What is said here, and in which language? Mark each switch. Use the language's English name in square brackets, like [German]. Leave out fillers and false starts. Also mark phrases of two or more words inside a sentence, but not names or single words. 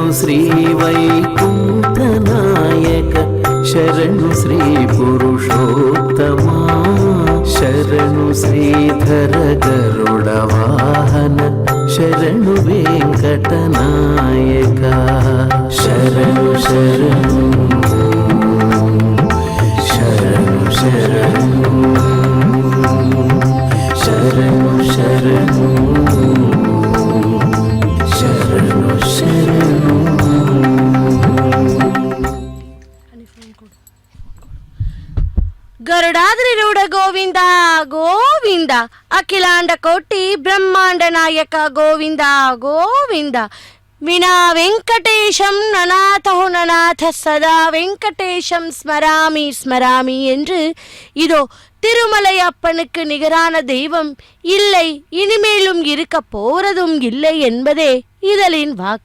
[Telugu] శ్రీ వైకుంఠ నాయక శరణు శ్రీ పురుషోత్తమా శరణు శ్రీధర గరుడ వాహన శరణు వెంకట నాయక శరణు శరణు శరణు శరణు శరణు శరణు శరణు శరణు [Sanskrit] ಗರುಡಾದ್ರಿರೂಢ ಗೋವಿಂದ ಗೋವಿಂದ ಅಖಿಲಾಂಡ ಕೋಟಿ ಬ್ರಹ್ಮಾಂಡ ನಾಯಕ ಗೋವಿಂದ ಗೋವಿಂದ ವಿನಾ ವೆಂಕಟೇಶಂ நநாதோ நநாத சதா வெங்கடேஷம் ஸ்மராமி ஸ்மராமி [Tamil] என்று இதோ திருமலை அப்பனுக்கு நிகரான தெய்வம் இல்லை, இனிமேலும் இருக்க போறதும் இல்லை என்பதே இதழின் வாக்கு.